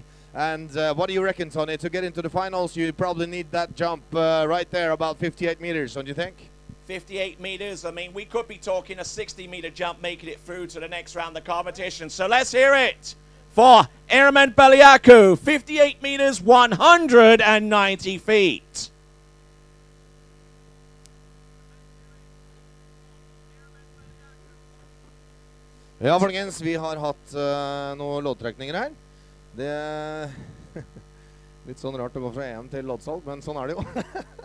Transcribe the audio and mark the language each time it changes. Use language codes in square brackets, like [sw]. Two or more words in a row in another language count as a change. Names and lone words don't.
[en] And what do you reckon, Tony? To get into the finals, you probably need that jump right there, about 58 meters, don't you think? 58 meters. I mean, we could be talking a 60-meter jump making it through to the next round of the competition. So let's hear it for Herman Baliaku. 58 meters, 190 feet. [no] Ja, folkens, vi har hatt noen loddtrekninger her. Det litt sånn rart å gå fra EM til loddsalg, men sånn er det jo.